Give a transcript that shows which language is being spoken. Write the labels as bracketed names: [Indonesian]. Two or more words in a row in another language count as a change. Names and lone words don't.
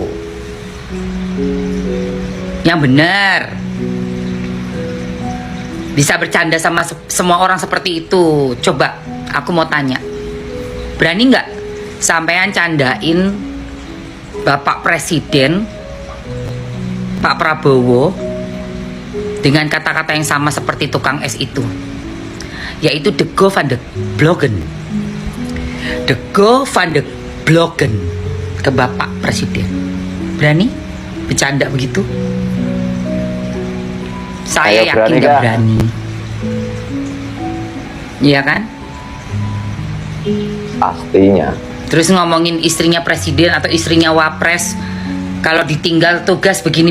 [Indonesian] Yang benar, bisa bercanda sama semua orang seperti itu. Coba aku mau tanya, berani nggak sampean candain Bapak Presiden Pak Prabowo dengan kata-kata yang sama seperti tukang es itu, yaitu De Go van de Bloggen. De Go van de Bloggen ke Bapak Presiden. Berani bercanda begitu? Saya yakin gak berani. Iya kan? Pastinya. Terus ngomongin istrinya presiden atau istrinya wapres, kalau ditinggal tugas begini.